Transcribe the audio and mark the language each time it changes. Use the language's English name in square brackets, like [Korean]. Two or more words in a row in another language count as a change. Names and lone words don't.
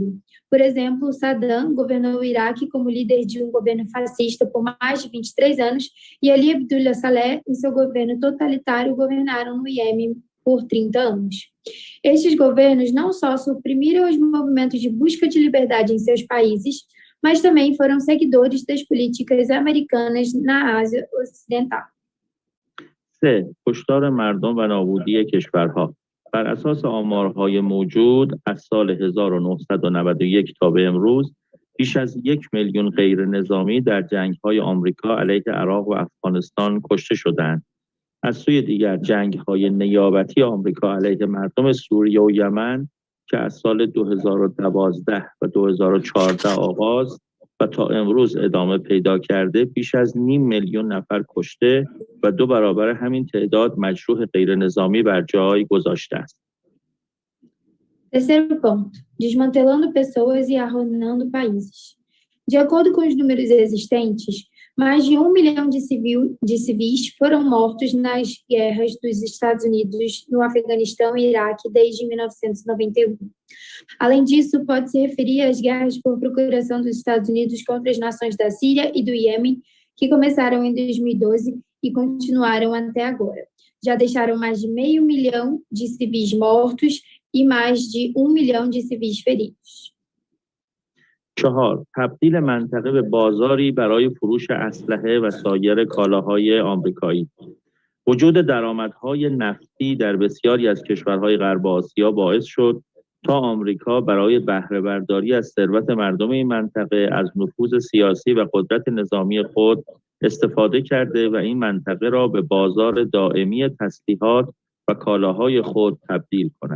[Portuguese] Por exemplo, Saddam governou o Iraque como líder de um governo fascista por mais de 23 anos e Ali Abdullah Saleh, em seu governo totalitário, governaram no Iêmen por 30 anos. Estes governos não só suprimiram os movimentos de busca de liberdade em seus países, mas também foram seguidores das políticas americanas na Ásia Ocidental. [Persian] 3. کشتار مردم و نابودی کشورها. بر اساس آمارهای موجود از سال 1991 تا به امروز بیش از 1 میلیون غیر نظامی در جنگ‌های آمریکا علیه عراق و افغانستان کشته شدند. از سوی دیگر جنگ‌های نیابتی آمریکا علیه مردم سوریه و یمن که از سال 2012 و 2014 آغاز و تا امروز ادامه پیدا کرده بیش از 0.5 میلیون نفر کشته و 2 برابر همین تعداد مجروح غیر نظامی بر جای گذاشته است. [Portuguese] Terceiro ponto, desmantelando pessoas e arruinando países. De acordo com os números existentes, mais de 1 milhão de civis foram mortos nas guerras dos Estados Unidos no Afeganistão e Iraque desde 1991. Além disso, pode-se referir às guerras por procuração dos Estados Unidos contra as nações da Síria e do Iêmen, que começaram em 2012 e continuaram até agora. Já deixaram mais de 500 mil de civis mortos e mais de 1 milhão de civis feridos. [Persian] 4. تبدیل منطقه به بازاری برای فروش اسلحه و سایر کالاهای آمریکایی. وجود درآمدهای نفتی در بسیاری از کشورهای غرب آسیا باعث شد تا آمریکا برای بهره برداری از ثروت مردم این منطقه از نفوذ سیاسی و قدرت نظامی خود استفاده کرده و این منطقه را به بازار دائمی تسلیحات و کالاهای خود تبدیل کند.